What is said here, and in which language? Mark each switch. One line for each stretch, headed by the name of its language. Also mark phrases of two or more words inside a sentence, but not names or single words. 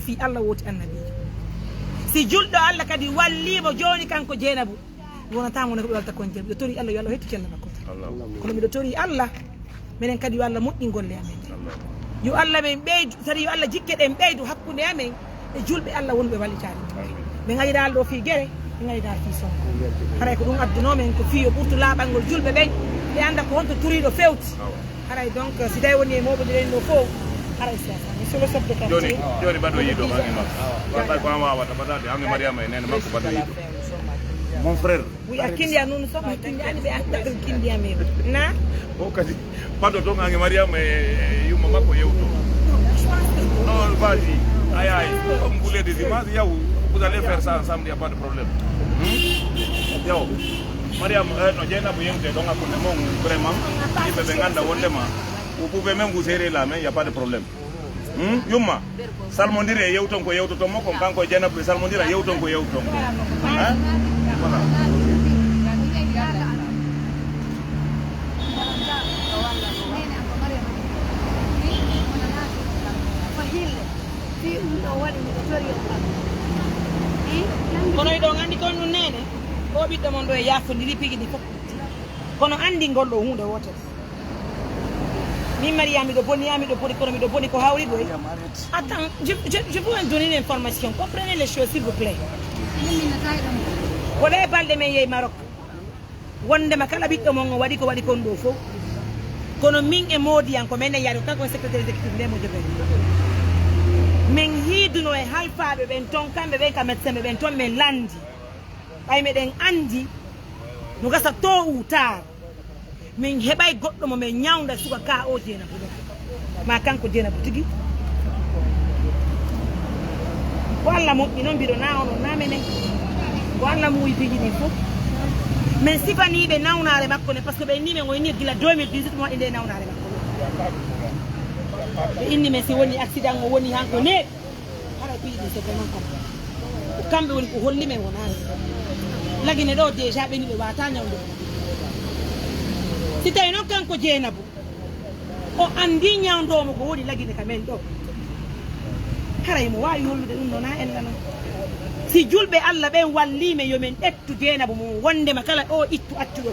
Fula: fi Allah wooti annabijo si julɗo Allah kadi wallimo joni kanko Jeynabou wonatamo ne ko ɓe walta kon jeeɓi ɗo tori Allah yo Allah hettu cellal makko kono miɗo tori Allah minen kadi yo Allah moƴƴi golle amen yo Allah men ɓeydu tari yo Allah jikke ɗen ɓeydu hakkude amen e julɓe Allah wonɓe wallitade ɓe gaɗiɗal ɗo fi guere ɓe gaɗiɗal fi sonko haray ko ɗum addunomen ko fiyo ɓurtu laaɓalngol julɓe ɓen ɓe anda ko honto turiɗo fewti haray donc si tawi woni e moɓodiren ɗo fo haray sasa
French: monsieur le chef de quartier
Fula: joni baɗo yiiɗo hange makko waɗa ko an wawata baɗade hange Mariama e nene makko baɗo yiiɗo
French: mon frère
Fula: oui a kindiya noon somo kindiani ɓe anda ɗum kindiyamen na o kadi baɗo toon hange Mariama e yumma makko yewto non vas-y aye
French: comme vous voulez des images
Fula: yaw
French: vous allez faire ça ensemble il y a pas de problème
Fula: yaw Mariama no Jeynabou yewte ɗon hakkunde mon vraiment yimɓe ɓe ganda wondema
French: vous pouvez même vous serrer la main il y a pas de problème
Fula: Yuma salmondire yewton ko yewtoto mo ko kanko Dieynaba salmondira yewton ko yewton ko voilà kono iɗo andi kon ɗum nene o ɓiɗɗo mon ɗo e yaafodiri pigi ɗi fof kono andi ngol ɗo hunde wotere min Mariam miɗo boni kono miɗo boni ko hawri ɗo
French: attends je vous donner une information comprenez les choses s'il vous plaît
Fula: koɗa e balɗe men yehi Maroc wondema kala ɓiɗɗo mon o waɗi ko waɗi kon ɗo fof kono min e Modiyan ko menen yaari kanko e
French: secrétaire exécutif
Fula: nde mo jogueni min hiiduno e halfaɓe ɓen ton kamɓe ɓen ka médecin ɓe ɓen ton min landi ɓay meɗen andi no gasa to utar min heɓay goɗɗo mo min ñawda suka ka o Dieynaba ɗo ma kanko Dieynaba tigui ko Allah moƴƴi noon mbiɗo na ono na menen ko Allah muuyi piji ɗin fof min sifaniɓe nawnare makko ne
French: par ce que
Fula: ɓe inni men o inni gila 2018 mo waɗi nde nawnare makko ɓe inni men si woni accident o woni hanko ne hara piiɗi
French: c'est vraiment comme
Fula: ko kamɓe woni ko holli men wonani lagine ɗo déjà ɓeni ɓe wata ñawde si tawi noon kanko Dieynaba o andi ñawdomo ko woni lagine ka men ɗo haray mo wawi hollude ɗum ɗo na enna noon si julɓe Allah ɓen wallime yomin ɗettu Dieynaba mo wondema kala o ittu accuɗo